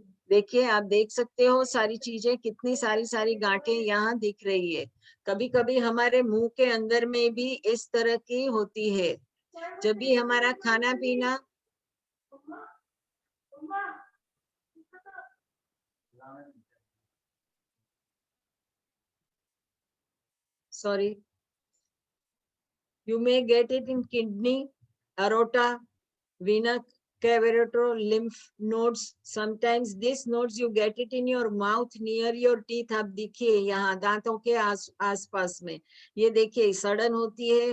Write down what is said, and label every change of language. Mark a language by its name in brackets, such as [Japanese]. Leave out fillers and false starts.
[Hindi] देखिए, आप देख सकते हो सारी चीजें, कितनी सारी सारी गांठें यहाँ दिख रही है। कभी कभी हमारे मुंह के अंदर में भी इस तरह की होती है। जब भी हमारा खाना पीना, sorry, [English] you may get it in kidney, aorta, vena cavator, lymph nodes. Sometimes these nodes you get it in your mouth near your teeth. [Hindi] आप देखिए यहाँ दांतों के आसपास में, ये देखिए सड़न होती है।